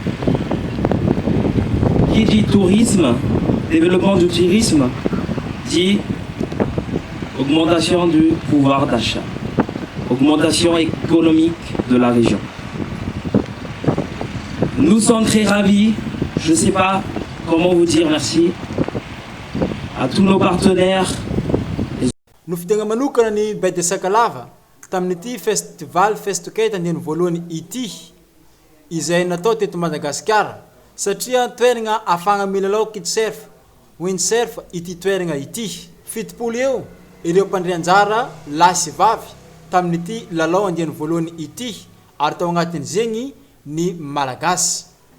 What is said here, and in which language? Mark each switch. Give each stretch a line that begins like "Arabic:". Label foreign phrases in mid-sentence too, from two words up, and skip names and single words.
French: Qui dit tourisme, développement du tourisme, dit augmentation du pouvoir d'achat, augmentation économique de la région. Nous sommes très ravis, je ne sais pas comment vous dire merci, à tous nos partenaires.
Malagasy: No fidegna manokana ny baie de Sakalava tamin'ity festival festekate andiany voalohany ity izay natao teto Madagasikara satria toeragna afagna milalao kitserf windsurf ity toeragna ity 70 eo ireo mpandray anjara lahy sy vavy tamin'ity lalao andiany voalohany ity ary tao agnatin'izegny ny malagasy.